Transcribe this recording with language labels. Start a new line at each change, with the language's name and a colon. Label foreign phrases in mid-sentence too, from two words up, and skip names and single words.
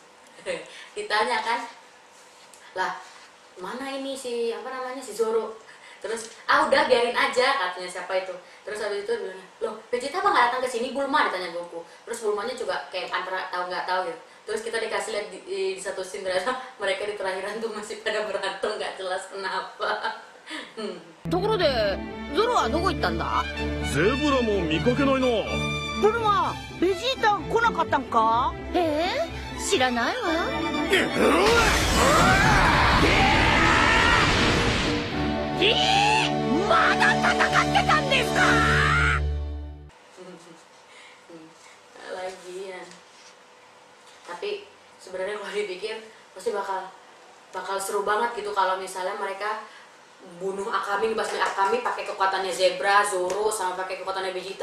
Indonesian: Ditanya kan, lah mana ini si si Zoro? Terus udah biarin aja katanya siapa itu. Terus habis itu bilang, loh Vegeta apa nggak datang ke sini? Bulma ditanya Goku. Terus Bulmanya juga kayak antara tahu nggak tahu gitu. Terus kita dikasih lihat di satu scene ternyata mereka di terakhiran tuh masih pada berantem nggak jelas kenapa.
Japanese: ところでゾロはどこ行ったんだ？ゼブラも見かけないな。ブルマ、ベジータ来なかったんか？知らないわ。まだ戦ってたんですか
Indonesian: Lagian. Tapi sebenarnya kalau dipikir pasti bakal seru banget gitu kalau misalnya mereka bunuh Akami, dibasmi Akami pakai kekuatannya Zebra, Zoro sama pakai kekuatannya Vegeta.